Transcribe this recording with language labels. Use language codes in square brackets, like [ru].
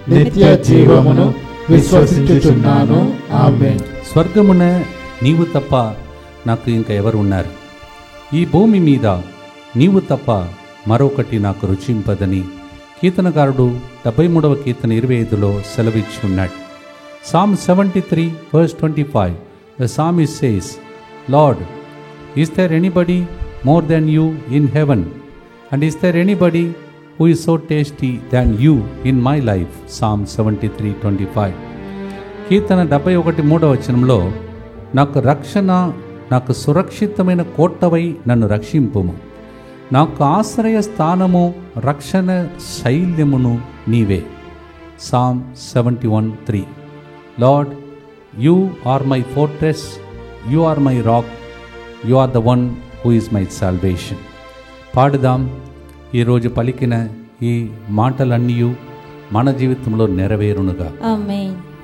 [te] నిత్య జీవమును విశ్వసించుచున్నాను. ఆమేన్. స్వర్గమున నీవు తప్ప నాకు ఇంకా ఎవరు ఉన్నారు? ఈ భూమి మీద నీవు తప్ప మరొకటి నాకు రుచింపదని కీర్తనకారుడు 73వ కీర్తన 25లో సెలవిచ్చి ఉన్నాడు. [en] Psalm 73 verse 25, the psalmist says, Lord, is there anybody more than you in heaven? And is there anybody who is so tasty than you in my life? Psalm 73:25. [te] కీర్తన 71:3 నాకు రక్షణ, నాకు సురక్షితమైన కోటవై నన్ను రక్షింపుము. నాకు ఆశ్రయ స్థానము, రక్షణ శైల్యమును నీవే. [en] Psalm 71:3. Lord, you are my fortress, you are my rock, you are the one who is my salvation. [te] పాడుదాం. ఈరోజు పలికిన ఈ మాటలన్నీ మన జీవితంలో నెరవేరునుగా. ఆమేన్.